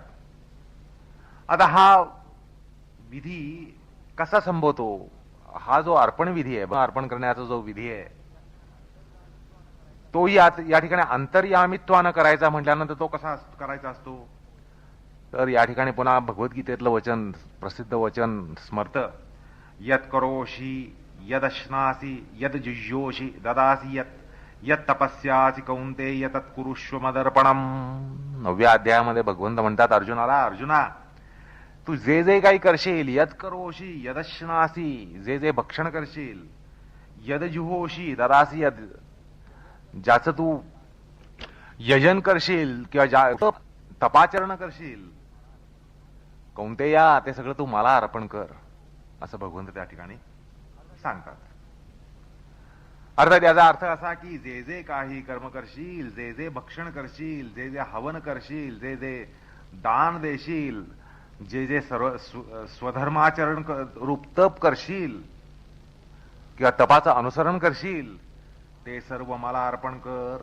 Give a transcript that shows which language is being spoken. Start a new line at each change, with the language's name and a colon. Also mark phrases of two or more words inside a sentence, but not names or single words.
Marathi: आता हा विधी कसा संभवतो? हा जो अर्पण विधी आहे, अर्पण करण्याचा जो विधी आहे, तो या ठिकाणी अंतर्यामित्वानं करायचा म्हटल्यानंतर तो कसा करायचा असतो? तर या ठिकाणी पुन्हा भगवद्गीतेतलं वचन, प्रसिद्ध वचन स्मरत.
Sanskrit: यत् करोषि यदश्नासि यद जुह्योषि ददासि यत् तपस्यासि कौन्तेय तत् कुरुष्व मदर्पणम.
Marathi: 9व्या अध्यायामध्ये भगवंत म्हणतात अर्जुनाला, अर्जुना तू जे जे काही करशील,
Sanskrit: यद करोषि यदश्नासी,
Marathi: जे जे भक्षण करशील,
Sanskrit: यद जुहोषि ददासी,
Marathi: ज्याचं तू यजन करशील किंवा तपाचरण करशील, कौंतेया ते सगळं तू मला अर्पण कर, असं भगवंत त्या ठिकाणी सांगतात. अर्थात याचा अर्थ असा की जे जे काही कर्म करशील, जे जे भक्षण करशील, जे जे हवन करशील, जे जे दान देशील, जे जे सर्व स्वधर्माचरण रूप तप करशील किंवा तपाचं अनुसरण करशील, ते सर्व मला अर्पण कर.